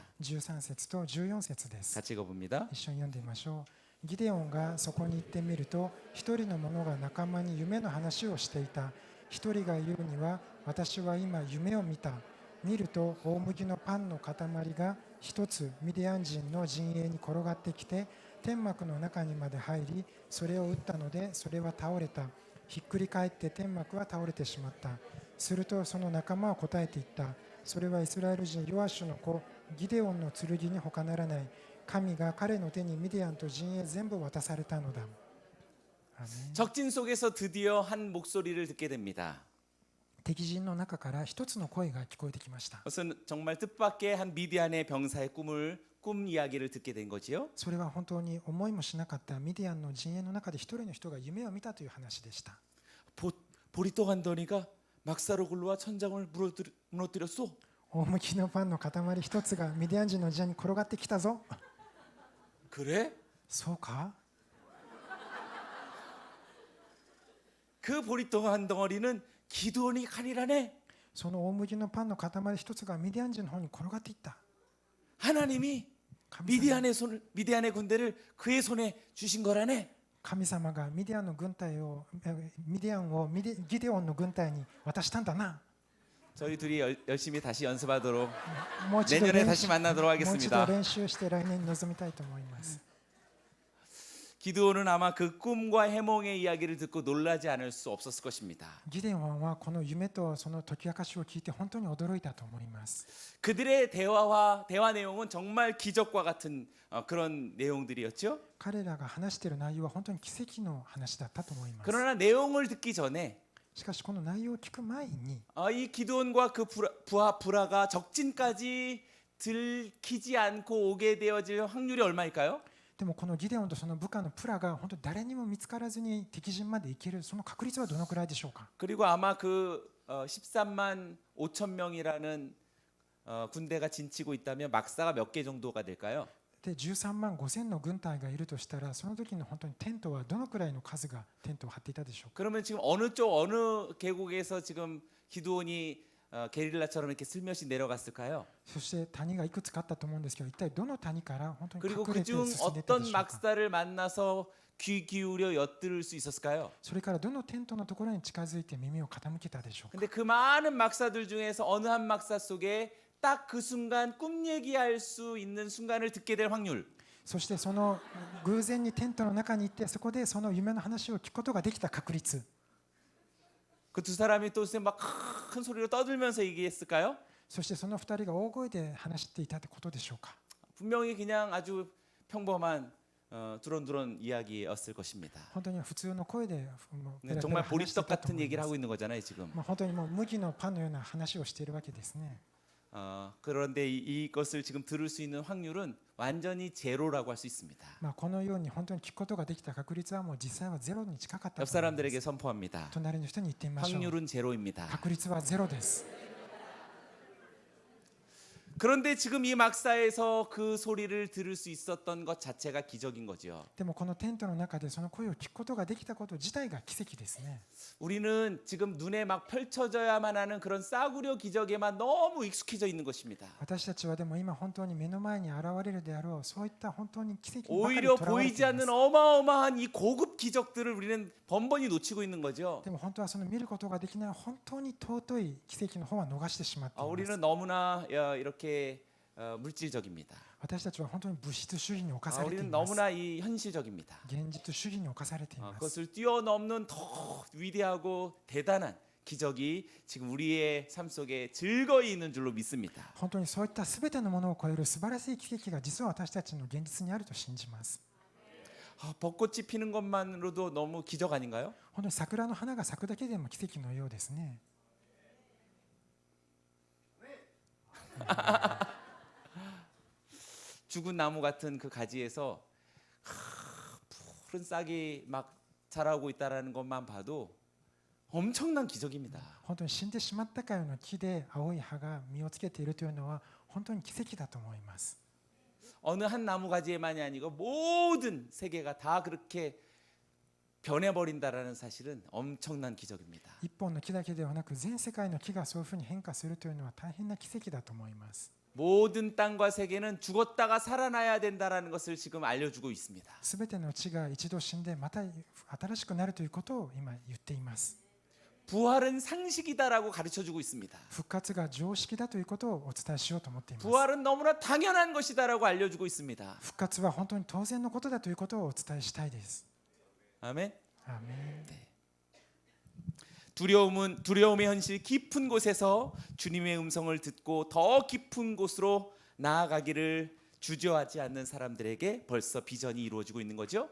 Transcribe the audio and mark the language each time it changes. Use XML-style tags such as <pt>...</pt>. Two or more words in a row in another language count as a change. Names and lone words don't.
<ja>13 節と14節です。</ja> <ko>같이 읽어봅니다.</ko> <ja>一緒に読んでみましょう。ギデオンがそこに行ってみると、一人の者が仲間に夢の話をしていた。一人が言うには、私は今夢を見た。見ると大麦のパンの塊が一つミディアン人の陣営に転がってきて、天幕の中にまで入り、それを打ったのでそれは倒れた。ひっくり返って天幕は倒れてしまった。するとその仲間は答えていった。それはイスラエル人ヨアシュの子ギデオンの剣に他ならない。神が彼の手にミディアンと陣営全部渡されたのだ。アメン。</ja> <ko>적진 속에서 드디어 한 목소리를 듣게 됩니다.</ko> <ja>敵陣の中から一つの声が聞こえてきました。</ja> <ko>그것은 정말 뜻밖의 한 미디안의 병사의 꿈 이야기를 듣게 된 거지요.</ko> <ja>それは本当に思いもしなかったミディアンの陣営の中で一人の人が夢を見たという話でした。</ja> <ko>보리또 간더니가 막사로 굴러와 천장을 무너뜨렸어.</ko> <ja>大麦のパンの塊一つがミディアン人の陣営に転がってきたぞ。</ja> <ko>그래?</ko> <ja>そうか？</ja> <ko>그 보리또 한 덩어리는 기드온이 칼이라네.</ko> <ja>その大麦のパンの塊一つがミディアン人の方に転がっていった。</ja> <ko>하나님이 미디안의 군대를 그의 손에 주신 거라네.</ko> <ja>神様がミディアンをギデオンの軍隊に渡したんだな。</ja> <ko>저희 둘이 열심히 다시 연습하도록</ko> <ja>もう一度</ja> <ko>내년에 다시 만나도록</ko> <ja>もう一度</ja> <ko>하겠습니다.</ko> <ja>練習して来年に臨みたいと思います。</ja> <ko>기드온은 아마 그 꿈과 해몽의 이야기를 듣고 놀라지 않을 수 없었을 것입니다.</ko> <ja>ギデオンはこの夢とその解き明かしを聞いて本当に驚いたと思います。</ja> <ko>그들의 대화 내용은 정말 기적과 같은 그런 내용들이었죠.</ko> <ja>彼らが話している内容は本当に奇跡の話だったと思います。</ja> <ko>그러나 내용을 듣기 전에</ko> <ja>しかしこの内容を聞く前に</ja> <ko>이 기드온과 그 부하가 적진까지 들키지 않고 오게 되어질 확률이 얼마일까요?</ko> <ja>でもこのギデオンとその部下のプラが本当に誰にも見つからずに敵陣まで行けるその確率はどのくらいでしょうか。</ja> <ko>그리고 아마 그 13만 5천 명이라는 군대가 진치고 있다면 막사가 몇 개 정도가 될까요?</ko> <ja>で13万5千の軍隊がいるとしたらその時の本当にテントはどのくらいの数がテントを張っていたでしょうか。</ja> <ko>그러면 지금 어느 쪽 어느 계곡에서 지금 기드온이 게릴라처럼 이렇게 슬며시 내려갔을까요?</ko> <ja>そして谷がいくつかあったと思うんですけど一体どの谷から本当に</ja> <ko>그리고</ko> <ja>隠れて</ja> <ko>그중</ko> <ja>進んでいったで</ja> <ko>어떤</ko> <ja>しょうか。</ja> <ko>막사를 만나서 귀 기울여 엿들을 수 있었을까요?</ko> <ja>それからどのテントのところに近づいて耳を傾けたでしょうか。</ja> <ko>근데 그 많은 막사들 중에서 어느 한 막사 속에 딱 그 순간 꿈 얘기할 수 있는 순간을 듣게 될 확률.</ko> <ja>そしてその偶然にテントの中に行ってそこでその夢の話を聞くことができた確率</ja> <ko>그 두 사람이 또 막 큰 소리로 떠들면서 얘기했을까요?</ko> <ja>そしてその2人が大声で話していたってことでしょうか。</ja> <ko>분명히 그냥 아주 평범한 두런두런 이야기였을 것입니다.</ko> <ja>本当に普通の声でもうペ</ja> <ko>네,</ko> <ja>ラペラ</ja> <ko>정말</ko> <ja>話してい</ja> <ko>보리떡</ko> <ja>たと思</ja> <ko>같은</ko> <ja>い</ja> <ko>얘기를</ko> <ja>ます。</ja> <ko>하고 있는 거잖아요 지금.</ko> <ja>本当にもう麦のパンのような話をしているわけですね。</ja> <ko>그런데 이것을 지금 들을 수 있는 확률은 완전히 제로라고 할 수 있습니다.</ko> <ja>このように本当に聞くことができた確率はもう実際はゼロに近かった</ja> <ko>옆</ko> <ja>と思います。</ja> <ko>사람들에게 선포합니다.</ko> <ja>隣の人に言ってみましょう。</ja> <ko>확률은 제로입니다.</ko> <ja>確率はゼロです。</ja> <ko>그런데 지금 이 막사에서 그 소리를 들을 수 있었던 것 자체가 기적인 거죠.</ko> <ja>でもこのテントの中でその声を聞くことができたこと自体が奇跡ですね。</ja> <ko>우리는 지금 눈에 막 펼쳐져야만 하는 그런 싸구려 기적에만 너무 익숙해져 있는 것입니다.</ko> <ja>私たちはでも今本当に目の前に現れるであろうそういった本当に奇跡にばかり</ja> <ko>오히려</ko> <ja>とらわれて</ja> <ko>보이지</ko> <ja>いま</ja> <ko>않는</ko> <ja>す。</ja> <ko>어마어마한 이 고급 기적들을 우리는 번번이 놓치고 있는 거죠.</ko> <ja>でも本当はその見ることができない本当に尊い奇跡の方は逃してしまっています。</ja> <ko>우리는 너무나 이렇게 물질적입니다.</ko> <ja>私たちは本当に物質主義に侵されてい</ja> <ko>우리는</ko> <ja>ます。</ja> <ko>너무나 이 현실적입니다.</ko> <ja>現実主義に侵されています。</ja> <ko>그것을 뛰어넘는 더 위대하고 대단한 기적이 지금 우리의 삶 속에 즐거이 있는 줄로 믿습니다.</ko> <ja>本当にそういったすべてのものを超える素晴らしい奇跡が実は私たちの現実にあると信じます。</ja> <ko>벚꽃이 피는 것만으로도 너무 기적 아닌가요?</ko> <ja>本当に桜の花が咲くだけでも奇跡のようですね。</ja> <ko>죽은 나무 같은 그 가지에서 푸른 싹이 막 자라고 있다라는 것만 봐도 엄청난 기적입니다.</ko> <ja>本当に死んでしまったかような木で青い葉が実をつけているというのは本当に奇跡だと思います。</ja> <ko>어느 한 나무 가지에만이 아니고 모든 세계가 다 그렇게 변해버린다라는 사실은 엄청난 기적입니다.</ko> <ja>一本の木だけではなく全世界の木がそういうふうに変化するというのは大変な奇跡だと思います。</ja> <ko>모든 땅과 세계는 죽었다가 살아나야 된다라는 것을 지금 알려주고 있습니다.</ko> <ja>すべての地が一度死んでまた新しくなるということを今言っています。</ja> <ko>부활은 상식이다라고 가르쳐주고 있습니다.</ko> <ja>復活が常識だということをお伝えしようと思っています。</ja> <ko>부활은 너무나 당연한 것이다라고 알려주고 있습니다.</ko> <ja>復活は本当に当然のことだということをお伝えしたいです。</ja> <ko>아멘.</ko> <ja>アーメン。</ja> <ko>두려움의 현실 깊은 곳에서 주님의 음성을 듣고 더 깊은 곳으로 나아가기를 주저하지 않는 사람들에게 벌써 비전이 이루어지고 있는 거죠.</ko>